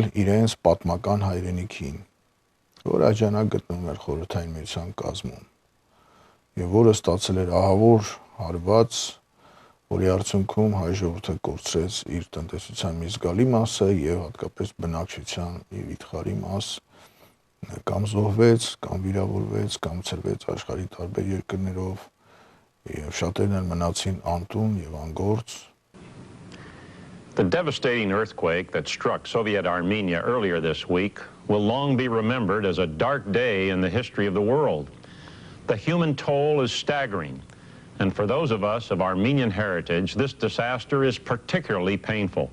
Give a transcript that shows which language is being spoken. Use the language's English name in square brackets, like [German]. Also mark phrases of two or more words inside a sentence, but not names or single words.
[Armenian] իրենց պատմական հայրենիքին, որ այդ ժամանակ գտնվում էր Խորհրդային Միության կազմում եւ որը ստացել էր ահավոր հարված, որի արդյունքում հայ ժողովուրդը կորցրեց իր տնտեսության մի զգալի մասը եւ հատկապես բնակչության մի վիթխարի մաս կամ զոհվեց, կամ վիրավորվեց, կամ ցրվեց աշխարհի տարբեր երկրներով եւ շատերն մնացին անտուն եւ անգործ։ [English] The devastating earthquake that struck Soviet Armenia earlier this week will long be remembered as a dark day in the history of the world. The human toll is staggering. And for those of us of Armenian heritage, this disaster is particularly painful.